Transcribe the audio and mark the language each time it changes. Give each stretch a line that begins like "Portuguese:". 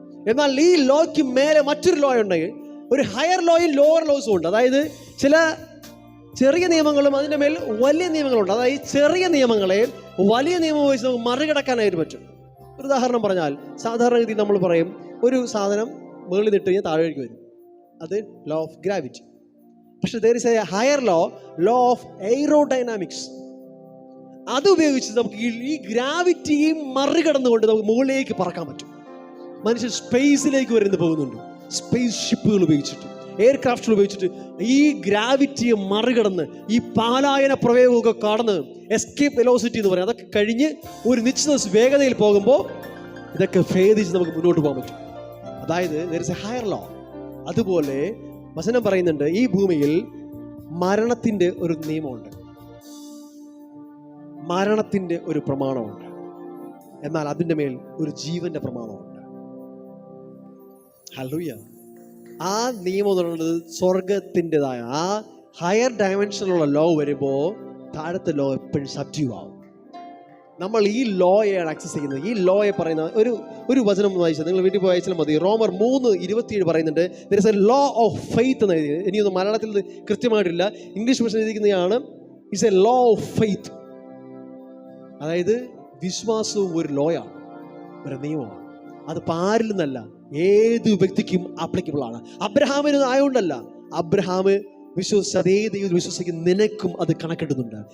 Malayalam: എന്നാൽ ഈ ലോയ്ക്ക് മേലെ മറ്റൊരു ലോ ഉണ്ടെങ്കിൽ, ഒരു ഹയർ ലോയും ലോവർ ലോസും ഉണ്ട്. അതായത് ചില ചെറിയ നിയമങ്ങളും അതിൻ്റെ മേൽ വലിയ നിയമങ്ങളുണ്ട്. അതായത് ചെറിയ നിയമങ്ങളെ വലിയ നിയമം വെച്ച് നമുക്ക് മറികടക്കാനായിട്ട് പറ്റും. ഒരു ഉദാഹരണം പറഞ്ഞാൽ, സാധാരണഗതി നമ്മൾ പറയും ഒരു സാധനം മുകളിൽ നിട്ട് കഴിഞ്ഞാൽ താഴേക്ക് വരും. അത് ലോ ഓഫ് ഗ്രാവിറ്റി. പക്ഷെ
English: there is a higher law, law of aerodynamics.
Malayalam: അത് ഉപയോഗിച്ച് നമുക്ക് ഈ ഗ്രാവിറ്റിയെ മറികടന്നുകൊണ്ട് നമുക്ക് മുകളിലേക്ക് പറക്കാൻ പറ്റും. മനുഷ്യൻ സ്പേസിലേക്ക് വരുന്ന പോകുന്നുണ്ട്. സ്പേസ് ഷിപ്പുകൾ ഉപയോഗിച്ചിട്ട്, എയർക്രാഫ്റ്റുകൾ ഉപയോഗിച്ചിട്ട് ഈ ഗ്രാവിറ്റിയെ മറികടന്ന് ഈ പാലായന പ്രവേഗമൊക്കെ കടന്ന് എസ്കേപ്പ് വെലോസിറ്റി എന്ന് പറയും, അതൊക്കെ കഴിഞ്ഞ് ഒരു നിശ്ചിത വേഗതയിൽ പോകുമ്പോൾ ഇതൊക്കെ ഭേദിച്ച് നമുക്ക് മുന്നോട്ട് പോകാൻ പറ്റും. അതായത്
English: there is a higher law.
Malayalam: അതുപോലെ വചനം പറയുന്നുണ്ട്, ഈ ഭൂമിയിൽ മരണത്തിന്റെ ഒരു നിയമമുണ്ട്, മരണത്തിന്റെ ഒരു പ്രമാണമുണ്ട്. എന്നാൽ അതിൻ്റെ മേൽ ഒരു ജീവന്റെ പ്രമാണമുണ്ട്. ഹല്ലേലൂയ. ആ നിയമം എന്ന് പറയുന്നത് സ്വർഗത്തിൻ്റെതായ ആ ഹയർ ഡയമെൻഷനിലുള്ള ലോ വരുമ്പോൾ താഴത്തെ ലോ എപ്പോഴും സബ്ഡ്യൂ ആവും. നമ്മൾ ഈ ലോയാണ് ആക്സസ് ചെയ്യുന്നത്. ഈ ലോയെ പറയുന്ന ഒരു വചനം വായിച്ചാൽ, നിങ്ങൾ വീട്ടിൽ പോയി വായിച്ചാൽ മതി. റോമർ 3:27 പറയുന്നുണ്ട്,
English: there is a law of faith
Malayalam: എന്ന് എഴുതി. എനിക്കൊന്നും മലയാളത്തിൽ കൃത്യമായിട്ടില്ല, ഇംഗ്ലീഷ് ഭാഷ എഴുതിയിരിക്കുന്നതാണ്.
English: It's a law of faith.
Malayalam: അതായത് വിശ്വാസവും ഒരു ലോയാണ്, ഒരു നിയമമാണ്. അത് ആരിൽ നിന്നല്ല, ഏത് വ്യക്തിക്കും ആപ്ലിക്കബിൾ ആണ്. അബ്രഹാമിന് ആയതുകൊണ്ടല്ല, അബ്രഹാം വിശ്വസിച്ച് അതേ ദൈവം വിശ്വസിക്കുന്ന നിനക്കും അത് കണക്കിടുന്നുണ്ട്.